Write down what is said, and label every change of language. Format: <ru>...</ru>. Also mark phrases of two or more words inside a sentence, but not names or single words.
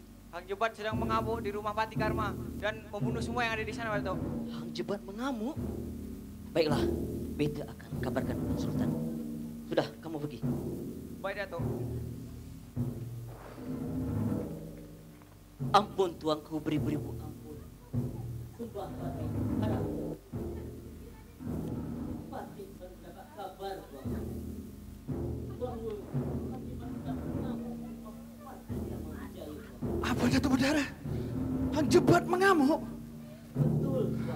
<ms>Hang Jebat sedang mengamuk di rumah Pati Karma dan membunuh semua yang ada di sana, Datuk. Hang Jebat mengamuk? Baiklah, beta akan kabarkan kepada Sultan. Sudah, kamu pergi. Baik, Datuk. Ampun, tuanku, beribu-ribu ampun. Sembah Pati, ada. Pati mendapat kabar, tuanku. Apa Datuk Bedara? Hang Jebat mengamuk? Betul, Tuan.</ms>